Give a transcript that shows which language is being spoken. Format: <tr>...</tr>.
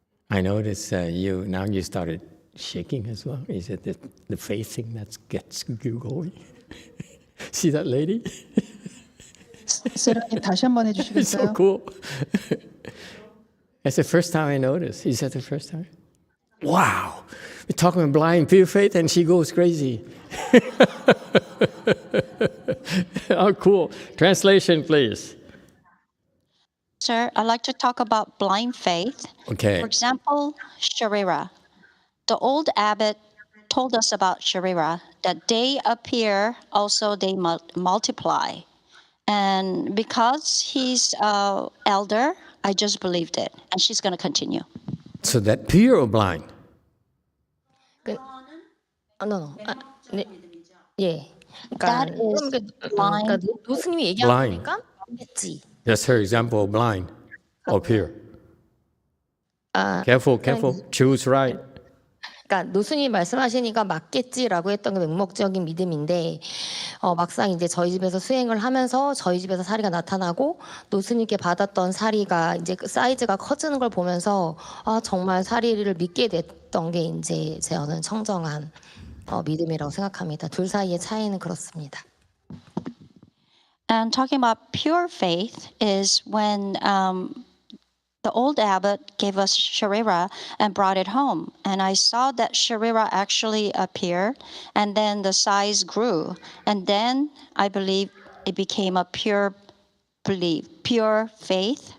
<en>I notice you started shaking as well. Is it the faith thing that gets you going? See that lady?</en> <ko>세라님 다시 한번 해주시겠어요?</ko> <en>It's so cool. That's the first time I noticed. Is that the first time? Wow. We're talking about blind pure faith and she goes crazy. Oh, cool. Translation, please. Sir, I'd like to talk about blind faith. Okay. For example, Sharira. The old abbot told us about Sharira, that they appear, also they multiply. And because he's elder, I just believed it. And she's going to continue. So that pure or blind? No. 예. That is blind.</en> <ko>노스님이 얘기하는 거니까 했지.</ko> <en>That's her example of blind or pure. Careful. Choose right.</en> <ko>그러니까 노스님이 말씀하시니까 맞겠지라고 했던 게 맹목적인 믿음인데 막상 이제 저희 집에서 수행을 하면서 저희 집에서 사리가 나타나고 노스님께 받았던 사리가 이제 그 사이즈가 커지는 걸 보면서 정말 사리를 믿게 됐던 게 이제 저는 청정한 믿음이라고 생각합니다. 둘 사이의 차이는 그렇습니다.</ko> <en>And talking about pure faith is when the old abbot gave us Sharira and brought it home. And I saw that Sharira actually appeared, and then the size grew. And then I believe it became a pure belief, pure faith.</en>